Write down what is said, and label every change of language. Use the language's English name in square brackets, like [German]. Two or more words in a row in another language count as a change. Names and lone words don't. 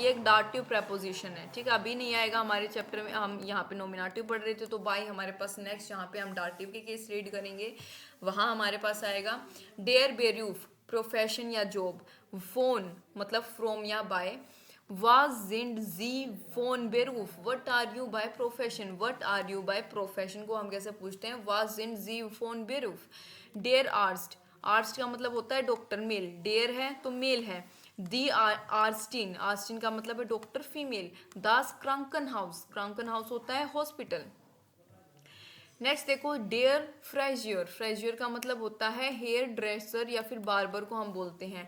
[Hindi] ये एक [English] dative preposition [Hindi] है, ठीक है, अभी नहीं आएगा हमारे चैप्टर में, हम यहाँ पे नॉमिनेटिव पढ़ रहे थे तो बाय हमारे पास नेक्स्ट जहाँ पे हम डाटिव के [English] case read [Hindi] करेंगे वहाँ हमारे पास आएगा। [German] der Beruf, [Hindi] प्रोफेशन या जॉब। फोन मतलब फ्रोम या बाय। [German] Was sind Sie von Beruf? [English] What are you by profession? What are you by profession [Hindi] को हम कैसे पूछते हैं? [German] Was sind Sie von Beruf? Dear Arzt, [Hindi] आर्स्ट का मतलब होता है डॉक्टर, मेल। डेयर है तो मेल है। [German] die Ärztin, [Hindi] आर्स्टिन का मतलब है डॉक्टर, फीमेल। [German] das Kranken Haus, Kranken Haus [Hindi] होता है हॉस्पिटल। नेक्स्ट देखो, [German] der Friseur. [Hindi] फ्रेजियर का मतलब होता है [English] hair dresser [Hindi] या फिर बार्बर को हम बोलते हैं।